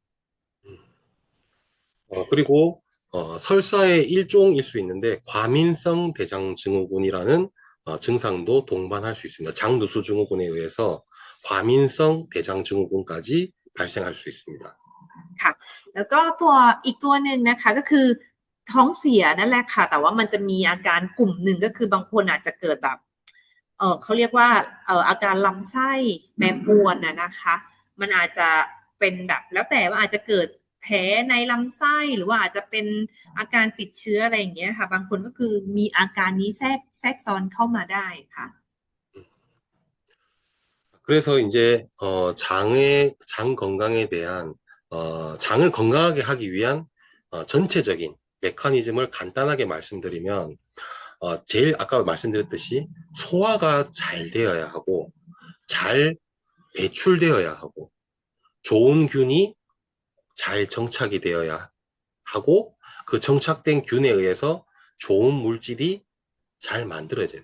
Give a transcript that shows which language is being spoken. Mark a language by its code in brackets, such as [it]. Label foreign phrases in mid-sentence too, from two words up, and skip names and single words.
[ko] 그리고 설사의 일종일 수 있는데 과민성 대장 증후군이라는 증상도 동반할 수 있습니다. 장누수 증후군에 의해서 과민성 대장 증후군까지 발생할 수 있습니다. [th] ค่ะแล้วก็อีกตัวหนึ่งนะคะก็คือท้องเสียนั่นแหละค่ะแต่ว่ามันจะมีอาการกลุ่มหนึ่งก็คือบางคนอาจจะเกิดแบบเขาเรียกว่าอาการลำไส้แปรปรวนนะคะมันอาจจะเป็นแบบแล้วแต่ว่าอาจจะเกิดแผลในลำไส้หรือว่าอาจจะเป็นอาการติดเชื้ออะไรอย่างเงี้ยค่ะบางคนก็คือมีอาการนี้แทรกซ้อนเข้ามาได้ค่ะ [ko] 그래서 이제 장 건강에 대한 장을 건강하게 하기 위한 전체적인 메커니즘을 간단하게 말씀드리면 제일 아까 말씀드렸듯이 소화가 잘 되어야 하고 잘 배출되어야 하고 좋은 균이 잘 정착이 되어야 하고 그 정착된 균에 의해서 좋은 물질이 잘 만들어져요.